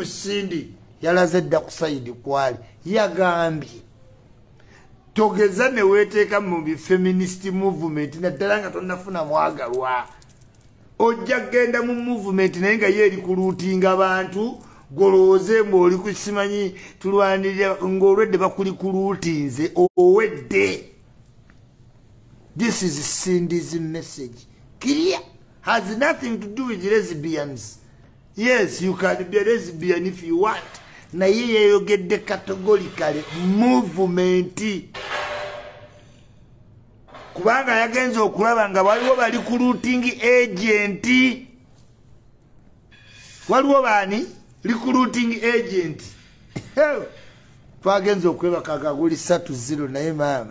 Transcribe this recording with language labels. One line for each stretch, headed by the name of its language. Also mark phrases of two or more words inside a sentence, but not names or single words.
Ganda: Cindy yalaze dda ku sayidi kwali yagambye togeza ne weeteeka mu
English: feminist movement
Ganda: naddala nga tonnafuna mwagalwa ojja genda mu movement naye nga ye eri kuluutinga abantu golooze ng'oli ku simanyi tulwanirira ng'olwedde bakuli kuluutinze owedde.
English: This is Cindy's message. Clear. Has nothing to do with lesbians. Yes, you can be a lesbian if you want.
Ganda: Na yeye yogedde
English: categorically movement.
Ganda: Kubanga yagenze okulaba nga waliwo bali ku
English: recruiting agent.
Ganda: Waliwo bani?
English: Recruiting agent.
Ganda: Twagenze okwebaka akaguli 3-0 naye mama.